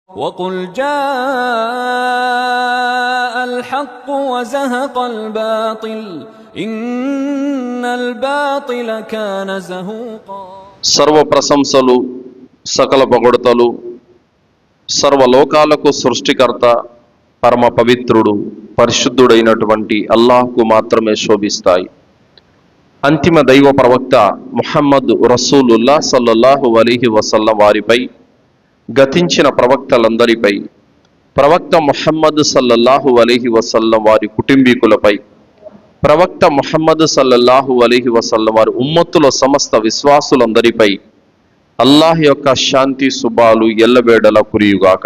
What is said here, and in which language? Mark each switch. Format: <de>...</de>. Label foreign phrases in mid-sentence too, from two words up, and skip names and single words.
<ar>وقل جاء الحق وزهق الباطل إن الباطل كان زهوقا.</ar> <te>సర్వ ప్రశంసలు సకల పొగడ్తలు సర్వలోకాలకు సృష్టికర్త పరమ పవిత్రుడు పరిశుద్ధుడైనటువంటి అల్లాహ్కు మాత్రమే శోభిస్తాయి. అంతిమ దైవ ప్రవక్త ముహమ్మద్</te> <ar>رسول الله صلى الله عليه وسلم</ar> <te>వారిపై, గతించిన ప్రవక్తలందరిపై, ప్రవక్త ముహమ్మద్</te> <ar>صلى الله عليه وسلم</ar> <te>వారి కుటుంబీకులపై, ప్రవక్త ముహమ్మద్</te> <ar>صلى الله عليه وسلم</ar> <te>వారి ఉమ్మత్తుల సమస్త విశ్వాసులందరిపై అల్లాహ్ యొక్క శాంతి శుభాలు ఎల్లవేళల కురియుగాక.</te>